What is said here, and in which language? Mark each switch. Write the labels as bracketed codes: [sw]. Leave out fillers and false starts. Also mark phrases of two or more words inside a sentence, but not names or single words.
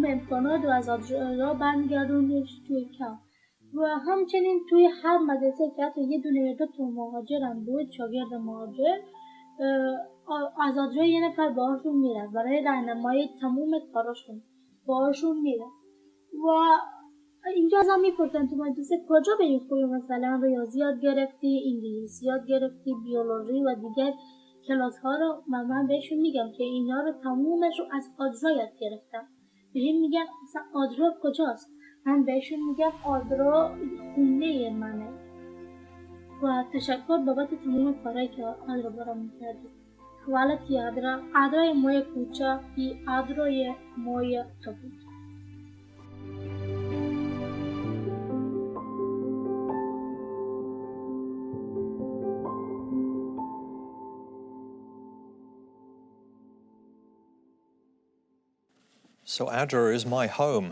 [fa] امکانات و از آدرا برمیگردونیش توی کم و همچنین توی هر مدرسه که حتی یه دونه یا دو تا مهاجر هم بود، شاگرد مهاجر، از آدرا یه نفر باهاشون میرفت برای راهنمایی تمام کاراشون باهاشون میرفت و اینجا ازم میپرسن تو مدرسه کجا بریم خوبی، مثلا ریاضی یاد گرفتی، انگلیسی یاد گرفتی، بیولوژی و دیگر کلاس ها رو من بهشون میگم که اینا رو تمومش رو از آدرا یاد گرفتم. بهم میگن مثلا آدرا کجاست؟ من بهشون میگم آدرا خونه منه و تشکر بابت تمام کارهایی که آدرا برام میکردی. [hr] Hvala ti Adra. Adra je moja kuća i Adro je moja toplica. [en] So ADRA is my home.